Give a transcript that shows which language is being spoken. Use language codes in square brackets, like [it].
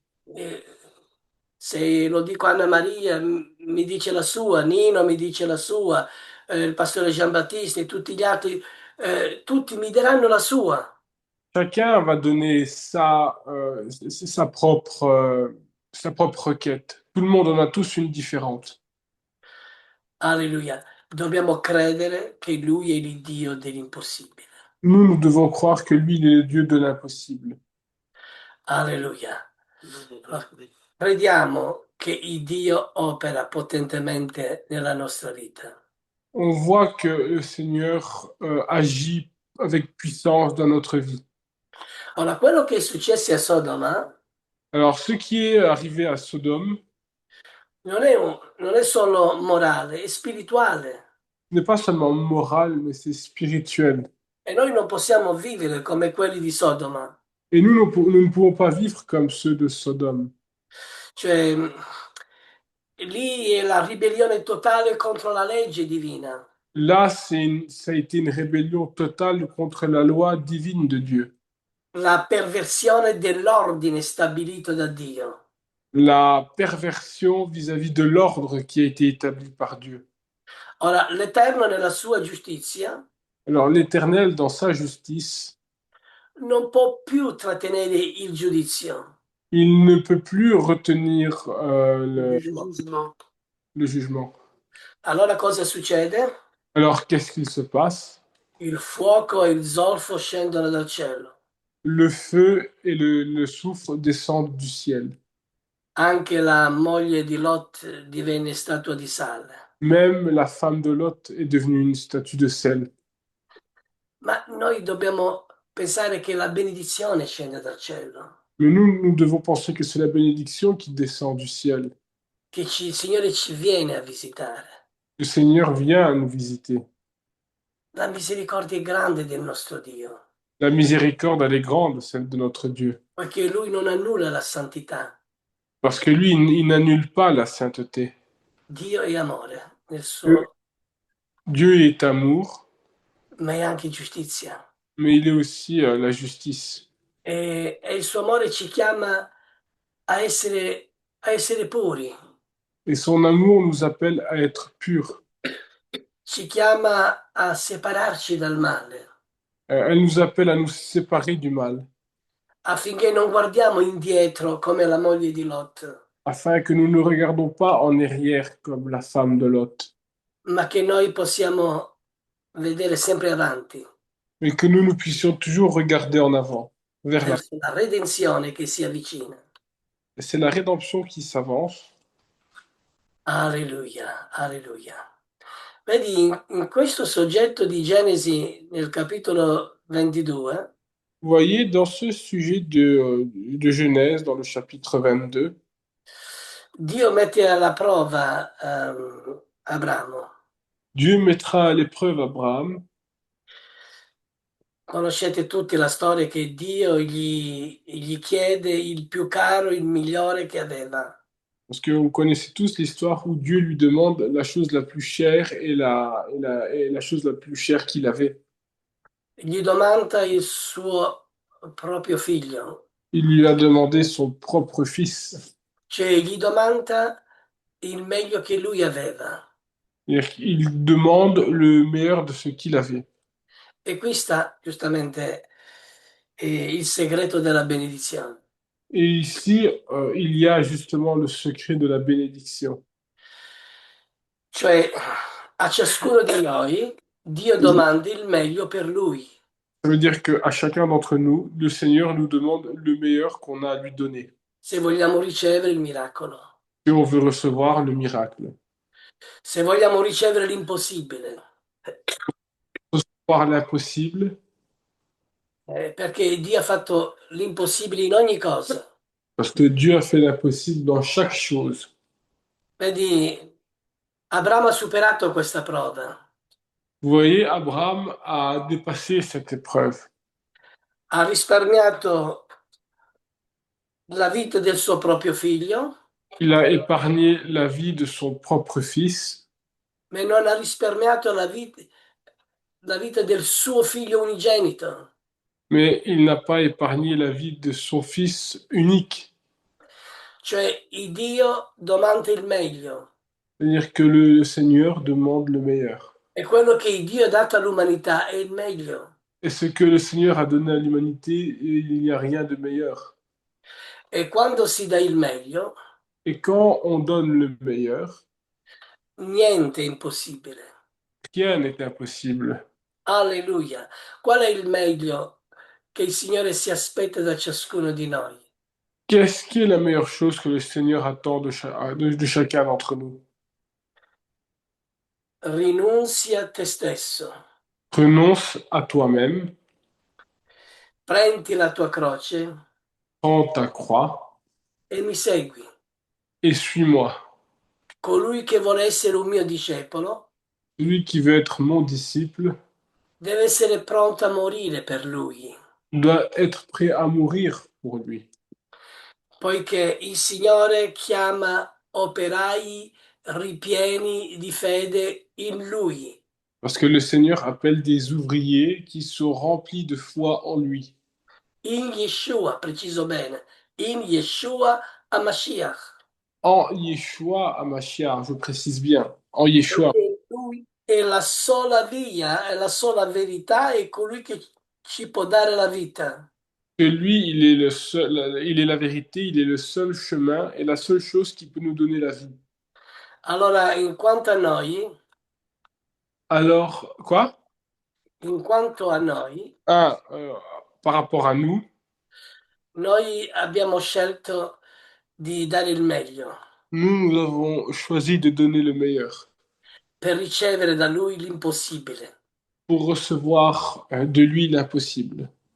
[it] E se lo dico a Anna Maria, mi dice la sua, Nino mi dice la sua, il pastore Giambattista e tutti gli altri, tutti mi diranno la sua. [fr] Chacun va donner sa propre requête. Tout le monde en a tous une différente. Alleluia. [it] Dobbiamo credere che Lui è il Dio dell'impossibile. [fr] Nous devons croire que lui, il est le Dieu de l'impossible. Alleluia. [it] Crediamo che il Dio opera potentemente nella nostra vita. [fr] On voit que le Seigneur agit avec puissance dans notre vie. [it] Ora, quello che è successo a Sodoma [fr] Alors, ce qui est arrivé à Sodome [it] non è solo morale, è spirituale. [fr] n'est pas seulement moral, mais c'est spirituel. [it] E noi non possiamo vivere come quelli di Sodoma. [fr] Et nous, nous ne pouvons pas vivre comme ceux de Sodome. [it] Cioè, lì è la ribellione totale contro la legge divina. [fr] Là, ça a été une rébellion totale contre la loi divine de Dieu. [it] la perversione dell'ordine stabilito da Dio. [fr] la perversion vis-à-vis de l'ordre qui a été établi par Dieu. [it] Ora, l'Eterno nella sua giustizia [fr] Alors l'Éternel, dans sa justice, [it] non può più trattenere il giudizio. [fr] il ne peut plus retenir [it] Il giudizio. [fr] le jugement. [it] Allora cosa succede? [fr] Alors qu'est-ce qu'il se passe? [it] Il fuoco e il zolfo scendono dal cielo. [fr] Le feu et le soufre descendent du ciel. [it] Anche la moglie di Lot divenne statua di sale. [fr] Même la femme de Lot est devenue une statue de sel. [it] Ma noi dobbiamo pensare che la benedizione scende dal cielo, [fr] Mais nous devons penser que c'est la bénédiction qui descend du ciel. [it] il Signore ci viene a visitare. [fr] Le Seigneur vient nous visiter. [it] La misericordia è grande del nostro Dio, [fr] La miséricorde, elle est grande, celle de notre Dieu. [it] perché Lui non annulla la santità. [fr] Parce que lui, il n'annule pas la sainteté. [it] Dio è amore, [fr] Dieu Dieu est amour, [it] ma è anche giustizia. [fr] mais il est aussi la justice. [it] E il suo amore ci chiama a essere puri, [fr] Et son amour nous appelle à être purs. [it] ci chiama a separarci dal male, [fr] Elle nous appelle à nous séparer du mal, [it] affinché non guardiamo indietro come la moglie di Lot, [fr] afin que nous ne regardons pas en arrière comme la femme de Lot, [it] ma che noi possiamo vedere sempre avanti, [fr] mais que nous puissions toujours regarder en avant, vers la... [it] verso la redenzione che si avvicina. [fr] C'est la rédemption qui s'avance. Alleluia, alleluia. [it] Vedi, in questo soggetto di Genesi nel capitolo 22, [fr] Vous voyez, dans ce sujet de Genèse, dans le chapitre 22, [it] Dio mette alla prova Abramo. [fr] Dieu mettra à l'épreuve Abraham, [it] Conoscete tutti la storia che Dio gli chiede il più caro, il migliore che aveva. [fr] parce que vous connaissez tous l'histoire où Dieu lui demande la chose la plus chère et la chose la plus chère qu'il avait. [it] Gli domanda il suo proprio figlio, [fr] Il lui a demandé son propre fils. [it] cioè gli domanda il meglio che lui aveva. [fr] C'est-à-dire qu'il demande le meilleur de ce qu'il avait. [it] E qui sta giustamente il segreto della benedizione. [fr] Et ici, il y a justement le secret de la bénédiction. [it] Cioè a ciascuno di noi Dio domanda il meglio per lui, [fr] Ça veut dire qu'à chacun d'entre nous, le Seigneur nous demande le meilleur qu'on a à lui donner. [it] se vogliamo ricevere il miracolo, [fr] Si on veut recevoir le miracle. [it] se vogliamo ricevere l'impossibile. [fr] Recevoir l'impossible, [it] Perché Dio ha fatto l'impossibile in ogni cosa. [fr] parce que Dieu a fait l'impossible dans chaque chose. [it] Vedi, Abramo ha superato questa prova, [fr] Vous voyez, Abraham a dépassé cette épreuve. [it] ha risparmiato la vita del suo proprio figlio, [fr] Il a épargné la vie de son propre fils, [it] ma non ha risparmiato la vita del suo figlio unigenito. [fr] mais il n'a pas épargné la vie de son fils unique. [it] Cioè, il Dio domanda il meglio. [fr] C'est-à-dire que le Seigneur demande le meilleur. [it] E quello che Dio ha dato all'umanità è il meglio. [fr] Et ce que le Seigneur a donné à l'humanité, il n'y a rien de meilleur. [it] E quando si dà il meglio, [fr] Et quand on donne le meilleur, [it] niente è impossibile. [fr] rien n'est impossible. Alleluia. [it] Qual è il meglio che il Signore si aspetta da ciascuno di noi? [fr] Qu'est-ce qui est la meilleure chose que le Seigneur attend de chacun d'entre nous? [it] Rinunzi a te stesso, [fr] Renonce à toi-même, [it] prendi la tua croce [fr] prends ta croix [it] e mi segui. [fr] et suis-moi. [it] Colui che vuole essere un mio discepolo [fr] Celui qui veut être mon disciple [it] deve essere pronto a morire per lui, [fr] doit être prêt à mourir pour lui. [it] poiché il Signore chiama operai ripieni di fede in Lui. [fr] Parce que le Seigneur appelle des ouvriers qui sont remplis de foi en lui. [it] in Yeshua, preciso bene, in Yeshua HaMashiach, [fr] En Yeshua HaMashiach, je précise bien. En Yeshua. [it] perché lui è la sola via, è la sola verità, è colui che ci può dare la vita. [fr] Que lui, il est le seul, il est la vérité, il est le seul chemin et la seule chose qui peut nous donner la vie. [it] Allora, in quanto a noi, [fr] Alors, quoi? [it] in quanto a noi, [fr] Ah, par rapport à nous, [it] noi abbiamo scelto di dare il meglio [fr] nous avons choisi de donner le meilleur [it] per ricevere da lui l'impossibile. [fr] pour recevoir de lui l'impossible.